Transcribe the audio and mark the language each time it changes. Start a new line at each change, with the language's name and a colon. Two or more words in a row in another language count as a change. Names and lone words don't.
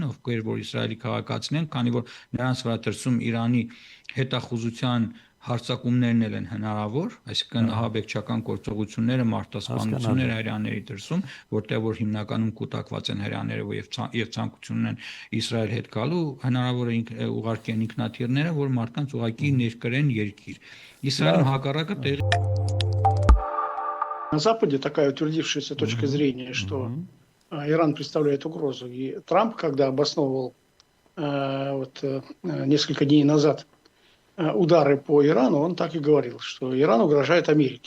Armenian: ովքեր որ Իսրայելի քաղաքացիներ են, քանի որ նրանց վրա դրսում Իրանի հետախուզության հարձակումներն են հնարավոր, այսինքն ահաբեկչական գործողությունները, մարտահրավերները հրեաների դրսում, որտեղ որ հիմնականում կուտակված են հրեաները եւ ցանկություն ունեն Իսրայել հետ գալու, հնարավոր է ուղարկեն ինքնաթիռները, որ մարդկանց ուղղակի ներկրեն երկիր։ Իսրայելում հակառակը տեղի
Russian: На Западе такая утвердившаяся точка зрения, что Иран представляет угрозу. И Трамп, когда обосновывал несколько дней назад удары по Ирану, он так и говорил, что Иран угрожает Америке.